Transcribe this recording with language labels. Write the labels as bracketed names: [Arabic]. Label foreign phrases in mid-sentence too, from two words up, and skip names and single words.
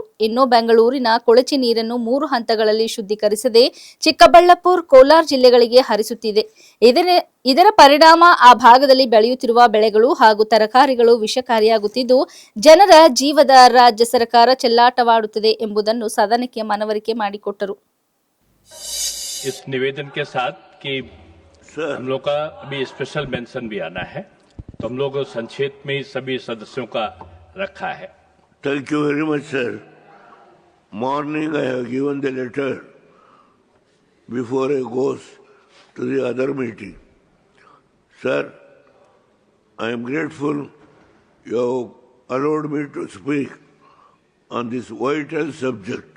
[Kannada] ಇನ್ನು ಬೆಂಗಳೂರಿನ ಕೊಳಚೆ ನೀರನ್ನು 3 ಹಂತಗಳಲ್ಲಿ ಶುದ್ಧೀಕರಿಸದೆ ಚಿಕ್ಕಬಳ್ಳಾಪುರ, ಕೋಲಾರ ಜಿಲ್ಲೆಗಳಿಗೆ ಹರಿಸುತ್ತಿದೆ. ಇದರ ಪರಿಣಾಮ ಆ ಭಾಗದಲ್ಲಿ ಬೆಳೆಯುತ್ತಿರುವ ಬೆಳೆಗಳು ಹಾಗೂ ತರಕಾರಿಗಳು ವಿಷಕಾರಿಯಾಗುತ್ತಿದ್ದು, ಜನರ ಜೀವದ ರಾಜ್ಯ ಸರ್ಕಾರ ಚೆಲ್ಲಾಟವಾಡುತ್ತದೆ ಎಂಬುದನ್ನು ಸದನಕ್ಕೆ ಮನವರಿಕೆ ಮಾಡಿಕೊಟ್ಟರು. [Hindi] इस निवेदन के साथ कि सर हम लोग का अभी [English] special mention [Hindi] भी आना है, तो हम लोग संक्षेप में ही सभी सदस्यों का रखा है। [English] thank you very much, sir. Morning I have given the letter before I goes to the other meeting. Sir, I am grateful you have allowed me to speak on this vital subject.